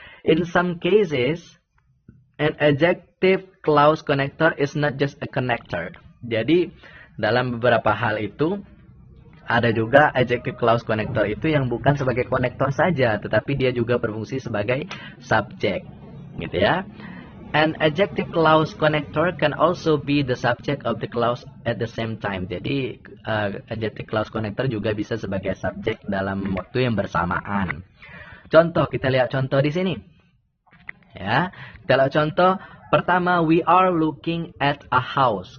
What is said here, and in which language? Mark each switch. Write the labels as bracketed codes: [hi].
[en] In some cases, an adjective clause connector is not just a connector. [id] Jadi dalam beberapa hal itu ada juga adjective clause connector itu yang bukan sebagai konektor saja, tetapi dia juga berfungsi sebagai subjek, gitu ya. [en] An adjective clause connector can also be the subject of the clause at the same time. [id] Jadi adjective clause connector juga bisa sebagai subjek dalam waktu yang bersamaan. Contoh, kita lihat contoh di sini. Ya, kita lihat contoh. Pertama, [en] we are looking at a house.